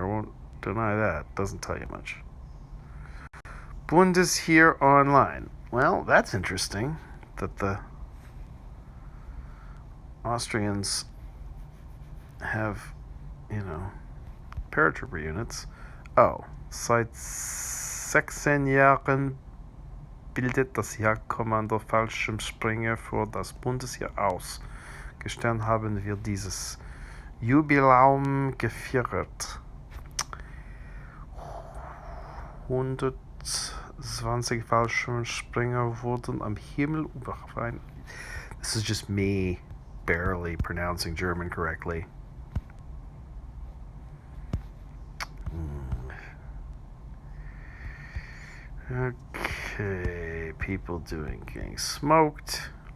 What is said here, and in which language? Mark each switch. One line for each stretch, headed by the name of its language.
English: I won't deny that. Doesn't tell you much. Bundesheer online. Well, that's interesting that the Austrians have, you know, paratrooper units.
German: Oh, seit 16 Jahren bildet das Jagdkommando Fallschirmspringer für das Bundesheer aus. Gestern haben wir dieses Jubiläum gefeiert. 120 Fallschirmspringer wurden am Himmel überfallen.
English: This is just me barely pronouncing German correctly. Okay, people getting smoked.